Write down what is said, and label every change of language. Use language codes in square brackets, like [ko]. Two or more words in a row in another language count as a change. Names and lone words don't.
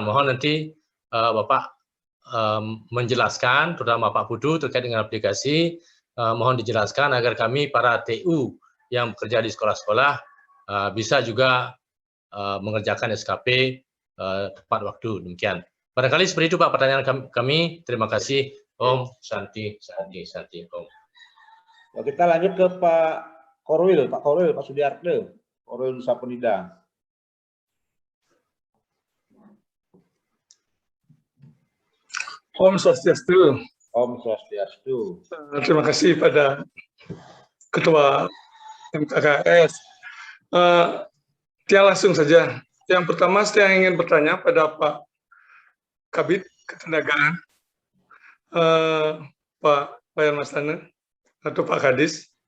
[id] Mohon nanti Bapak menjelaskan, terutama Pak Pudu terkait dengan aplikasi, mohon dijelaskan agar kami para TU yang bekerja di sekolah-sekolah bisa juga mengerjakan SKP tepat waktu. Demikian. Barangkali seperti itu Pak pertanyaan kami. Terima kasih. [sa] Om Santi Om. [id] Ya, kita lanjut ke Pak Korwil, Pak Sudiarto, Korwil Nusa Penida. [sa] Om Swastiastu. Om Swastiastu. [id] Terima kasih pada Ketua MKKS. Dia langsung saja. Yang pertama saya ingin bertanya pada Pak Kabid Ketenagaan, Pak Wayan Mastana atau Pak Kadis.